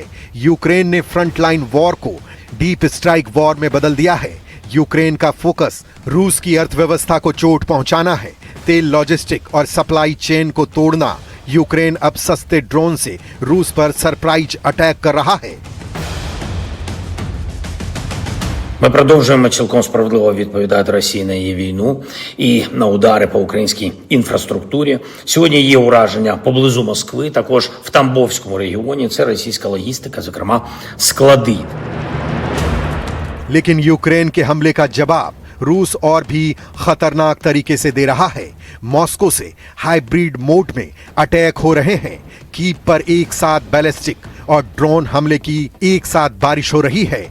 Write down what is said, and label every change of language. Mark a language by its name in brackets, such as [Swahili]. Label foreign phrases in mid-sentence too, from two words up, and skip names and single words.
[Hindi] यूक्रेन ने [English] frontline war [Hindi] को [English] deep strike war [Hindi] में बदल दिया है। यूक्रेन का फोकस रूस की अर्थव्यवस्था को चोट पहुंचाना है, तेल लॉजिस्टिक और [English] supply chain [Hindi] को तोड़ना। यूक्रेन अब सस्ते ड्रोन से रूस पर [English] surprise attack [Hindi] कर रहा है। [Ukrainian] Ми продовжуємо цілком справедливо відповідати Росії на її війну і на удари по українській інфраструктурі. Сьогодні є ураження поблизу Москви, також в Тамбовському регіоні. Це російська логістика, зокрема склади. [Hindi] लेकिन यूक्रेन के हमले का जवाब रूस और भी खतरनाक तरीके से दे रहा है। मॉस्को से [English] hybrid mode [Hindi] में अटैक हो रहे हैं। कीव पर एक साथ बैलिस्टिक और ड्रोन हमले की एक साथ बारिश हो रही है।